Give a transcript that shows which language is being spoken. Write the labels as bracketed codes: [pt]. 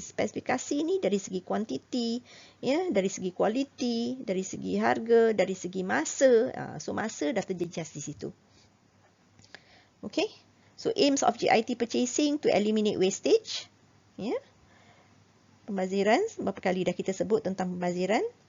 [ms] Spesifikasi ni dari segi kuantiti, dari segi kualiti, dari segi harga, dari segi masa. So masa dah terjejas di situ. Okay. [en] So, aims of JIT purchasing to eliminate wastage. [ms] Pembaziran, berapa kali dah kita sebut tentang pembaziran.